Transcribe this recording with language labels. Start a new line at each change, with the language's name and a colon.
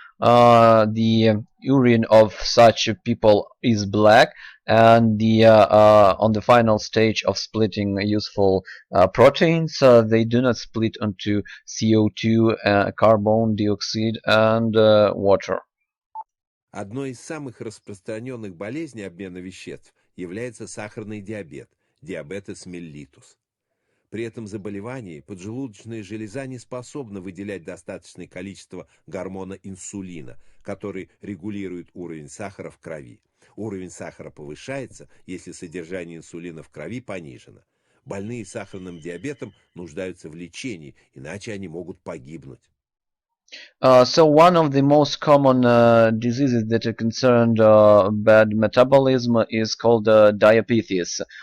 English: The urine of such people is black, and the on the final stage of splitting useful proteins, they do not split onto CO2, carbon dioxide, and water.
Russian: Одной из самых распространенных болезней обмена веществ является сахарный диабет, диабетес mellitus. При этом заболевании поджелудочная железа не способна выделять достаточное количество гормона инсулина, который регулирует уровень сахара в крови. Уровень сахара повышается, если содержание инсулина в крови понижено. Больные сахарным диабетом нуждаются в лечении, иначе они могут погибнуть.
English: So one of the most common diseases that are concerned bad metabolism is called diabetes.